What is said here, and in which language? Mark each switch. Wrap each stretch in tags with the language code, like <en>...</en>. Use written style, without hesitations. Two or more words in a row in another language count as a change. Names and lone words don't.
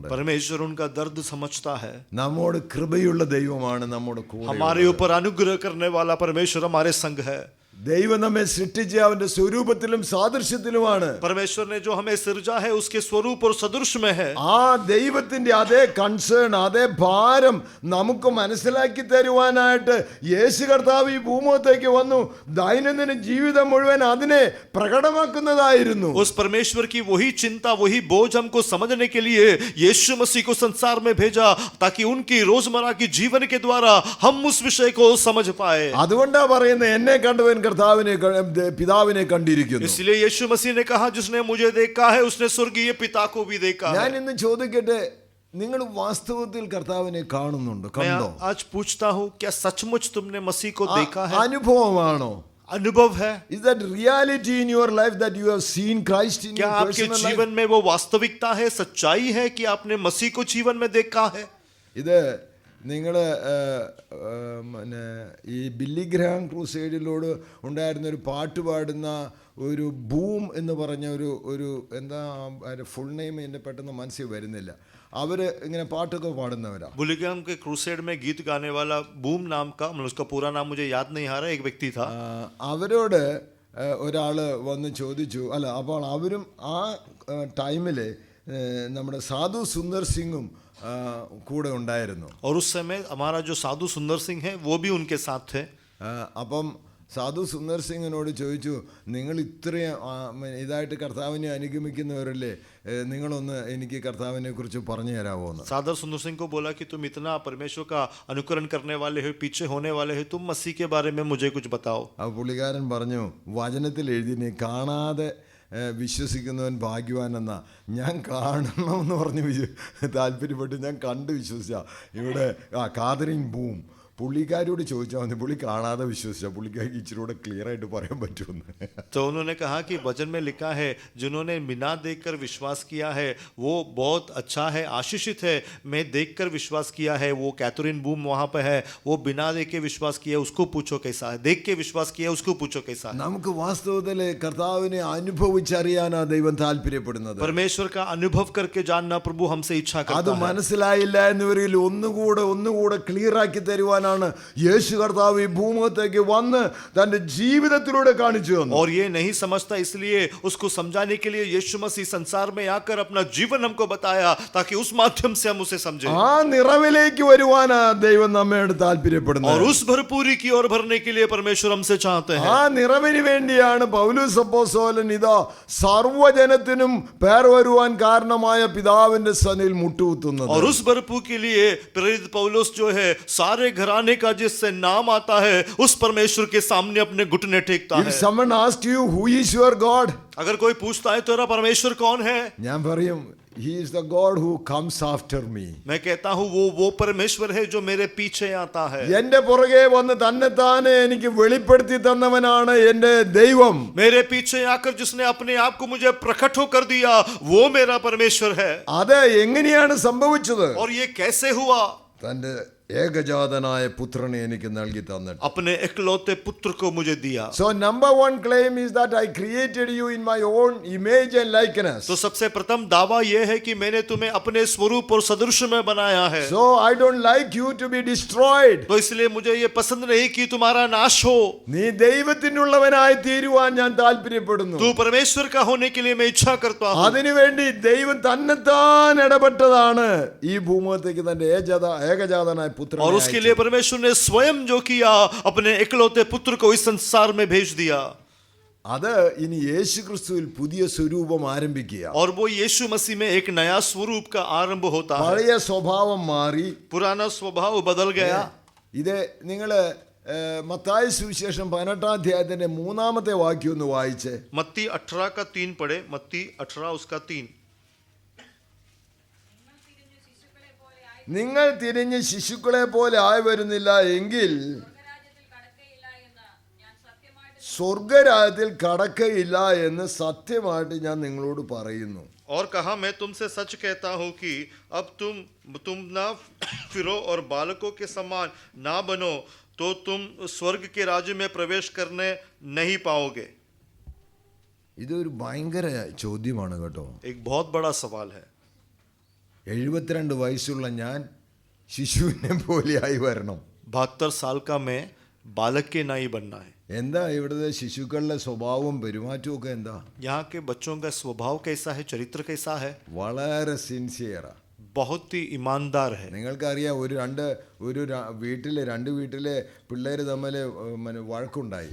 <hi>परमेश्वर उनका दर्द समझता है.</hi> <ml>നമ്മോട് കൃപയുള്ള ദൈവമാണ്, നമ്മുടെ കൂടെ.</ml> <hi>हमारे ऊपर अनुग्रह करने वाला परमेश्वर हमारे संग है.</hi> <ml>ദൈവം നമ്മെ സൃഷ്ടിച്ച അവന്റെ സ്വരൂപത്തിലും സാദൃശ്യത്തിലുമാണ്.</ml> <hi>परमेश्वर ने जो हमें सृजा है उसके स्वरूप और सदृश में है.</hi> <ml>ആ ദൈവത്തിന്റെ അതേ കൺസേൺ, അതേ ഭാരം നമുക്ക് മനസ്സിലാക്കി തരുവാനായിട്ട് യേശു കർത്താവ് ഈ ഭൂമുഖത്തേക്ക് വന്നു. ദൈനംദിന ജീവിതം മുഴുവൻ അതിനെ പ്രകടമാക്കുന്നതായിരുന്നു.</ml> <hi>उस परमेश्वर की वही चिंता, वही बोझ हमको समझने के लिए यीशु मसीह को संसार में भेजा, ताकि उनकी रोजमर्रा की जीवन के द्वारा हम उस विषय को समझ पाए.</hi> <ml>അതുകൊണ്ടാ പറയുന്നത് എന്നെ കണ്ടവൻ കർത്താവിനെ പിതാവിനെ കണ്ടിരിക്കുന്നു.</ml> <hi>इसलिए यीशु मसीह ने कहा जिसने मुझे देखा है उसने स्वर्गीय पिता को भी देखा</hi> <ml>ഞാൻ</ml> <hi>है.</hi> <ml>ഇന്ന് ചോദിക്കട്ടെ, നിങ്ങൾ വാസ്തവത്തിൽ കർത്താവിനെ കാണുന്നുണ്ടോ?</ml> <hi>मैं</hi> <ml>കണ്ടോ?</ml> <hi>आज पूछता हूँ, क्या सचमुच तुमने मसीह को देखा है,</hi> <ml>അനുഭവമാണോ?</ml> <hi>अनुभव है?</hi> <en>Is that reality in your life that you have seen Christ in</en> <hi>क्या</hi> <en>your</en> <hi>आपके</hi> <en>personal life?</en> <hi>जीवन में वो वास्तविकता है, सच्चाई है कि आपने मसीह को जीवन में देखा है?</hi> <ml>ഇത് നിങ്ങൾ പിന്നെ ഈ ബില്ലി ഗ്രഹാം ക്രൂസൈഡിലോട് ഉണ്ടായിരുന്നൊരു പാട്ട് പാടുന്ന ഒരു ബൂം എന്ന് പറഞ്ഞ ഒരു എന്താ</ml> <en>full name</en> <ml>എൻ്റെ പെട്ടെന്ന് മനസ്സിൽ വരുന്നില്ല. അവർ ഇങ്ങനെ പാട്ടൊക്കെ പാടുന്നവരാ.</ml> <hi>बुलिगम के क्रूसेड में गीत गाने वाला बूम नाम का, मतलब उसका पूरा नाम मुझे याद नहीं आ रहा, एक व्यक्ति था.</hi> <ml>അവരോട് ഒരാൾ വന്ന് ചോദിച്ചു, അല്ല അപ്പോൾ അവരും ആ ടൈമിൽ നമ്മുടെ സാധു സുന്ദർ സിംഗും കൂടെ ഉണ്ടായിരുന്നു.</ml> <hi>और उस समय हमारा जो साधु सुंदर सिंह है वो भी उनके साथ थे.</hi> <ml>അപ്പം സാധു സുന്ദർ സിംഗിനോട് ചോദിച്ചു, നിങ്ങൾ ഇത്രയും ഇതായിട്ട് കർത്താവിനെ അനുഗമിക്കുന്നവരല്ലേ, നിങ്ങളൊന്ന് എനിക്ക് കർത്താവിനെ കുറിച്ച് പറഞ്ഞു തരാമോ എന്ന്.</ml> <hi>सादर सुंदर सिंह को बोला कि तुम इतना परमेश्वर का अनुकरण करने वाले हो, पीछे होने वाले हो, तुम मसीह के बारे में मुझे कुछ बताओ.</hi> <ml>അപ്പോൾ പുള്ളിക്കാരൻ പറഞ്ഞു, വചനത്തിൽ എഴുതി നീ കാണാതെ വിശ്വസിക്കുന്നവൻ ഭാഗ്യവാനെന്നാ. ഞാൻ കാണണമെന്ന് പറഞ്ഞ് താല്പര്യപ്പെട്ട് ഞാൻ കണ്ട് വിശ്വസിച്ച ഇവിടെ കാതറിൻ ബൂം പുള്ളിക്കാരോട് ചോദിച്ചാൽ മതി, പുള്ളി കാണാതെ വിശ്വസിച്ചാൽ പുള്ളിക്കാർക്ക് ഇച്ചിരി കൂടെ ക്ലിയർ ആയിട്ട് പറയാൻ പറ്റുമെന്ന്.</ml> <hi>तो उन्होंने कहा कि वचन में लिखा है जिन्होंने बिना देखकर विश्वास किया है वो बहुत अच्छा है, आशीषित है. मैं देखकर विश्वास किया है, वो कैथरीन बूम वहाँ पे है, वो बिना देख के विश्वास किया, उसको पूछो कैसा है. देख के विश्वास किया, उसको पूछो कैसा है.</hi> <ml>നമുക്ക് വാസ്തവത്തിൽ കർത്താവിനെ അനുഭവിച്ചറിയാനാ ദൈവം താല്പര്യപ്പെടുന്നത്.</ml> <hi>परमेश्वर का अनुभव करके जानना प्रभु हमसे इच्छा</hi> <ml>അത്</ml> <hi>करता है.</hi> <ml>മനസ്സിലായില്ല എന്നിവരിൽ ഒന്നുകൂടെ ക്ലിയർ ആക്കി തരുവാനാണ് യേശു കർത്താവ് ഈ ഭൂമുഖത്തേക്ക് വന്ന് തന്റെ ജീവിതത്തിലൂടെ കാണിച്ചു തന്നു.</ml> <hi>और ये नहीं समझता, इसलिए उसको समझाने के लिए यीशु मसीह संसार में आकर अपना जीवन हमको बताया ताकि उस माध्यम से हम उसे समझें.</hi> <ml>ആ നിറവിലേക്ക് വരുവാനാ ദൈവം നമ്മോട് താല്പര്യപ്പെടുന്നത്.</ml> <hi>और उस भरपूरी की ओर भरने के लिए परमेश्वर हमसे चाहते हैं.</hi> <ml>ആ നിറവിന് വേണ്ടിയാണ് പൗലോസ് അപ്പോസ്തലൻ ഇതാ സർവ്വജനത്തിനും പേർ വരുവാൻ കാരണമായ പിതാവിന്റെ സന്നിധിയിൽ മുട്ടുകുത്തുന്നത്.</ml> <hi>और उस भरपूरी के लिए प्रेरित पौलुस जो है सारे घराने का जिससे नाम आता है उस परमेश्वर के सामने अपने घुटने टेकता</hi> <en>If</en> <hi>है.</hi> <en>someone asks you who is your God,</en> <hi>अगर कोई पूछता है तेरा परमेश्वर कौन है,</hi> <ml>ഞാൻ പറയും</ml> <en>he is the God who comes after me.</en> <hi>मैं कहता हूँ वो परमेश्वर है जो मेरे पीछे आता है.</hi> <ml>എന്റെ പുറകെ വന്ന് തന്നെത്താനെ എനിക്ക് വെളിപ്പെടുത്തി തന്നവനാണ് എന്റെ ദൈവം.</ml> <hi>मेरे पीछे आकर जिसने अपने आप को मुझे प्रकट होकर दिया वो मेरा परमेश्वर है.</hi> <ml>അത് എങ്ങനെയാണ് സംഭവിച്ചത്?</ml> <hi>और ये कैसे हुआ?</hi> <ml>തന്റെ ഏകജാതനായ പുത്രനെ എനിക്ക് നൽകി തന്നിട്ട്.</ml> <hi>अपने इकलौते पुत्र को मुझे दिया.</hi> <en>So number one claim is that I created you in my own image and likeness.</en> <hi>तो सबसे प्रथम दावा यह है कि मैंने तुम्हें अपने स्वरूप और सदृश में बनाया है.</hi> <en>So I don't like you to be destroyed.</en> <hi>तो इसलिए मुझे ये पसंद नहीं कि तुम्हारा नाश हो.</hi> <ml>നീ ദൈവത്തിനുള്ളവനായി തീരുവാൻ ഞാൻ താല്പര്യപ്പെടുന്നു.</ml> <hi>तू परमेश्वर का होने के लिए मैं इच्छा करता हूँ.</hi> <ml>അതിനുവേണ്ടി ദൈവം തന്നെത്താൻ ഇടപെട്ടതാണ് ഈ ഭൂമുഖത്തേക്ക് തന്റെ ഏകജാതനായ പുത്രനെ</ml> <hi>और उसके लिए परमेश्वर ने स्वयं जो किया अपने इकलौते पुत्र को इस संसार में भेज दिया.</hi> <ml>അത് ഇനി യേശു ക്രിസ്തുവിൽ പുതിയ സ്വരൂപം ആരംഭിക്കുക.</ml> <hi>और वो यीशु मसीह में एक नया स्वरूप का आरंभ होता है.</hi> <ml>പഴയ സ്വഭാവം മാറി</ml> <hi>पुराना स्वभाव बदल गया.</hi> <ml>ഇത് നിങ്ങൾ മത്തായി സുവിശേഷം 18 അധ്യായത്തിന്റെ 3-ാമത്തെ വാക്യം ഒന്ന് വായിച്ചേ.</ml> <hi>मत्ती 18 का 3 पढ़े. मत्ती 18 उसका 3.</hi> <ml>നിങ്ങൾ തിരിഞ്ഞ് ശിശുക്കളെ പോലെ ആയി വരുന്നില്ല എങ്കിൽ സ്വർഗരാജ്യത്തിൽ കടക്കയില്ല എന്ന് സത്യമായിട്ട് ഞാൻ നിങ്ങളോട് പറയുന്നു.</ml> <hi>और कहा मैं तुमसे सच कहता हूँ कि अब तुम ना फिरो और बालकों के समान ना बनो तो तुम स्वर्ग के राज्य में प्रवेश करने नहीं पाओगे.</hi> <ml>ഇതൊരു ഭയങ്കര ചോദ്യമാണ് കേട്ടോ.</ml> <hi>एक बहुत बड़ा सवाल है.</hi> <ml>72 വയസ്സുള്ള ഞാൻ ശിശുവിനെ പോലെ ആയി വരണം.</ml> <hi>72 साल का मैं बालक के नहीं बनना है.</hi> <ml>എന്താ ഇവിടുത്തെ ശിശുക്കളുടെ സ്വഭാവവും പെരുമാറ്റവും ഒക്കെ എന്താ?</ml> <hi>यहाँ के बच्चों का स्वभाव कैसा है, चरित्र कैसा है?</hi> <ml>വളരെ സിൻസിയറാ.</ml> <hi>बहुत ही ईमानदार है.</hi> <ml>നിങ്ങൾക്കറിയാം രണ്ട് വീട്ടിലെ പിള്ളേർ തമ്മിൽ വഴക്കുണ്ടായി.</ml>